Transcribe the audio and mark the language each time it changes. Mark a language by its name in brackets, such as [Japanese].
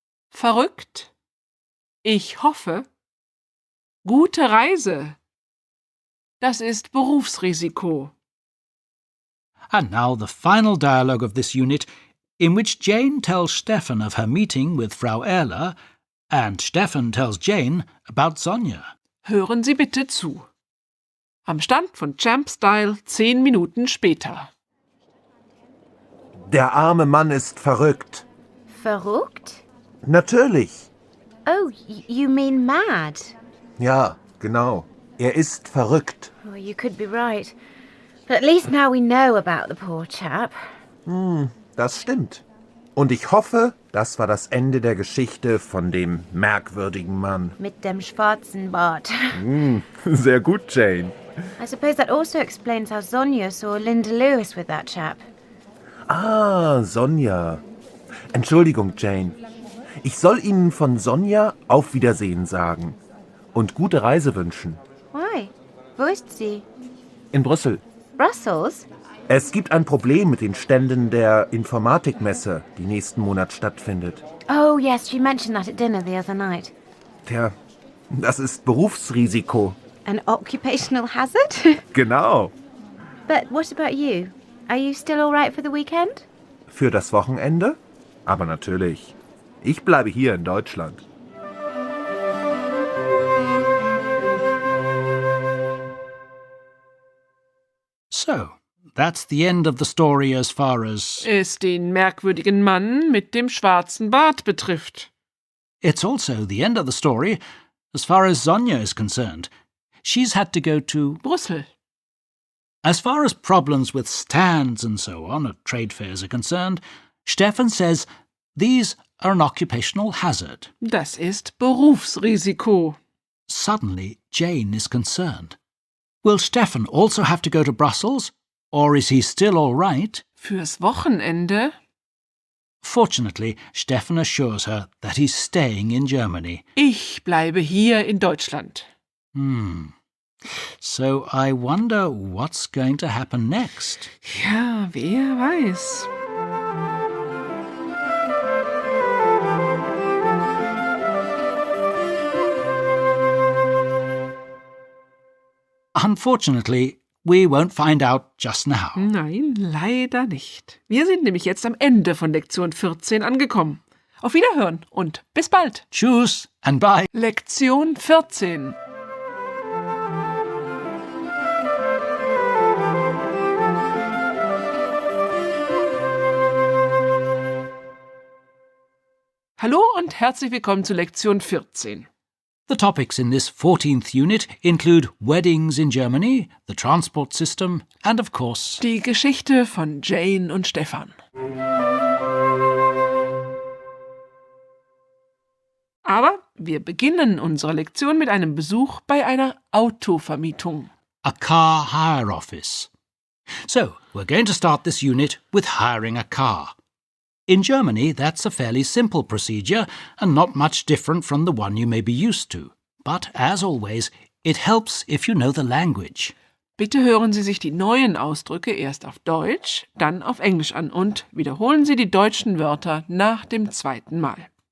[German] Verrückt. Ich hoffe. Gute Reise. Das ist Berufsrisiko. [English] And now the final dialogue of this unit, in which Jane tells Stefan of her meeting with Frau Erler, and Stefan tells Jane about Sonja. [German] Hören Sie bitte zu. Am Stand von Champstyle 10 Minuten später. Der arme Mann ist verrückt. Verrückt? Natürlich. [English] Oh, you mean mad? [German] Ja, genau. Er ist verrückt. [English] Oh, you could be right. But at least now we know about the poor chap. [German] Das stimmt. Und ich hoffe, das war das Ende der Geschichte von dem merkwürdigen Mann. Mit dem schwarzen Bart. Sehr gut, Jane. [English] I suppose that also explains how Sonja saw Linda Lewis with that chap. [German] Ah, Sonja. Entschuldigung, Jane. Ich soll Ihnen von Sonja auf Wiedersehen sagen. Und gute Reise wünschen. [English] Why? [German] Wo ist sie? In Brüssel. [English] Brussels? [German] Es gibt ein Problem mit den Ständen der Informatikmesse, die nächsten Monat stattfindet. [English] Oh, yes, she mentioned that at dinner the other night. [German] Tja, das ist Berufsrisiko. [English] An occupational hazard? [German] Genau. [English] But what about you? Are you still all right for the weekend? [German] Für das Wochenende? Aber natürlich. Ich bleibe hier in Deutschland. [English] So, that's the end of the story as far as... [German] Es den merkwürdigen Mann mit dem schwarzen Bart betrifft. [English] It's also the end of the story as far as Sonja is concerned. She's had to go to... [German] Brüssel. [English] As far as problems with stands and so on at trade fairs are concerned, Stefan says these are an occupational hazard. [German] Das ist Berufsrisiko. [English] Suddenly, Jane is concerned. Will Stefan also have to go to Brussels, or is he still all right? [German] Fürs Wochenende? [English] Fortunately, Stefan assures her that he's staying in Germany. [German] Ich bleibe hier in Deutschland. [English] So I wonder what's going to happen next. [German] Ja, wer weiß. [English] Unfortunately, we won't find out just now. [German] Nein, leider nicht. Wir sind nämlich jetzt am Ende von Lektion 14 angekommen. Auf Wiederhören und bis bald. Tschüss [English] and bye. [German] Lektion 14. Hallo und herzlich willkommen zu Lektion 14. The topics in this 14th unit include weddings in Germany, the transport system, and of course... Die Geschichte von Jane und Stefan. Aber wir beginnen unsere Lektion mit einem Besuch bei einer Autovermietung. [English] a car hire office. So, we're going to start this unit with hiring a car. In Germany, that's a fairly simple procedure and not much different from the one you may be used to. But, as always, it helps if you know the language. [German] Bitte hören Sie sich die neuen Ausdrücke erst auf Deutsch, dann auf Englisch an und wiederholen Sie die deutschen Wörter nach dem zweiten Mal.